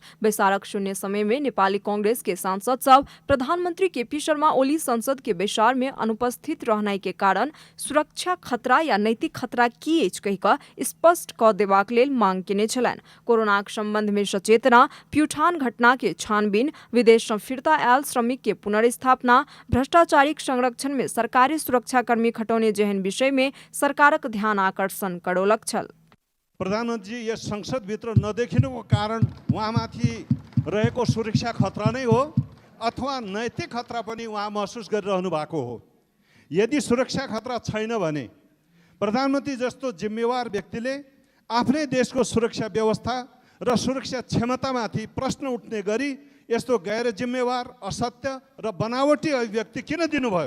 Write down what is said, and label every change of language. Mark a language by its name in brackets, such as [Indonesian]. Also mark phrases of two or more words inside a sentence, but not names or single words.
[Maithili] बैसारक शून्य समय में नेपाली कांग्रेस के सांसद सब प्रधानमंत्री केपी शर्मा ओली संसद के बैसार में अनुपस्थित रहनाइ के कारण सुरक्षा खतरा या नैतिक खतरा की अछि कहि कऽ स्पष्ट कऽ देबाक लेल मांग केने छलनि। कोरोनाक संबंध में सचेतना, प्युठान घटना के छानबीन, विदेश सँ फिरता आयल श्रमिक के पुनर्स्थापना, भ्रष्टाचारिक संरक्षण में सरकारी सुरक्षाकर्मी खटौने जेहन विषय में सरकारक ध्यान आकर्षण करौलक छल। [Nepali] प्रधानमंत्री यस संसद भित्र नदेखिनुको कारण उहाँमाथि रहेको सुरक्षा खतरा नै हो अथवा नैतिक खतरा पनि उहाँ महसुस गरिरहनु भएको हो। यदि सुरक्षा खतरा छैन भने प्रधानमन्त्री जस्तो जिम्मेवार व्यक्तिले आफ्नै देशको सुरक्षा व्यवस्था र सुरक्षा क्षमतामाथि प्रश्न उठ्ने गरी यस्तो गैर जिम्मेवार, असत्य र बनावटी अभिव्यक्ति किन दिनुभयो?